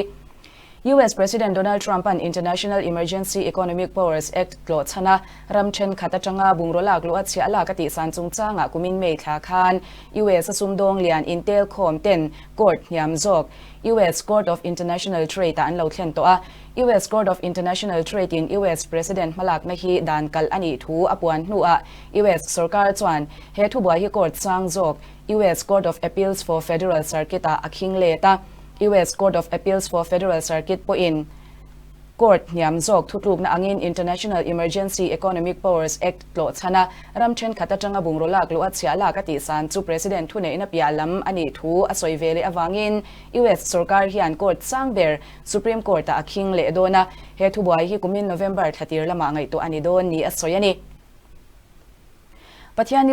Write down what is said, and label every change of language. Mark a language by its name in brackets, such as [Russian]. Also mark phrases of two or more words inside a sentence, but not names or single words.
[Mizo] US President Donald Trump an International Emergency Economic Powers Act lo chana ramchen khatachanga bungrolak lo achia la ka ti san chungchanga kumin mei thla khan US asumdong lian intel khom ten court niam zok US Court of International Trade an lo thlen to a US Court of International Trade in US President malak na hi dan kal ani thu apuan hnu a US sarkar chuan he thu bua hi court sang zok US Court of Appeals for Federal Circuit a akhing le ta US Court of Appeals for Federal Circuit po in court niam zok thutluk na angin International Emergency Economic Powers Act lo chana ramchen khata tanga bungrolak lo achia la ka ti san chu president thune ina pialam ani thu asoi vele awangin US sarkar hian court sangber Supreme Court a aking le dona he thu boy hi kumin November 30 lama ngai to ani don ni asoi ani Pathiani